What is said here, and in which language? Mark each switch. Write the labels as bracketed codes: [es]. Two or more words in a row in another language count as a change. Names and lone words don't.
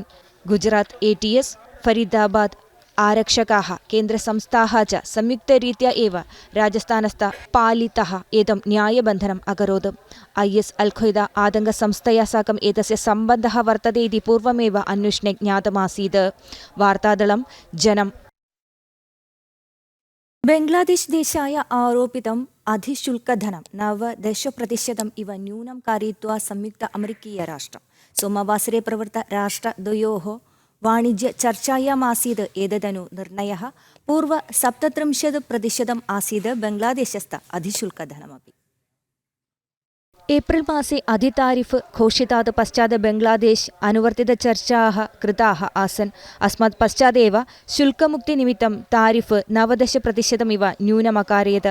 [sa] गुजरात ATS फरीदाबाद आरक्षकाः केन्द्रसंस्थाः च संयुक्तरीत्या एव राजस्थानस्थ पालितः एतं न्यायबन्धनम् अकरोत्। IS अल्खैदा आतङ्कसंस्थया साकम् एतस्य सम्बन्धः वर्तते इति पूर्वमेव अन्वेषणे ज्ञातमासीत्। वार्तादलं जनम् ബംഗ്ലാദേശ് ദേശായ ആരോപിതം അധിശുൽക്കധനം 90% ഇവ ന്യൂനം കാരയിത്വാ സംയുക്ത അമേരിക്കീയ രാഷ്ട്രം സോമവാസരെ പ്രവൃത്ത രാഷ്ട്രദ്വയോः വാണിജ്യ ചർച്ചായാമാसीत् एतदनु निर्णयः पूर्व 70% आसीत् बङ्ग्लादेशस्थ अधिशुल्कधनमपि। एप्रिल् मासे अधितारिफ् घोषितात् पश्चात् बङ्ग्लादेश् अनुवर्तितचर्चाः कृताः आसन्। अस्मात् पश्चादेव शुल्कमुक्तिनिमित्तं तारिफ् 90% इव न्यूनमकारयत्।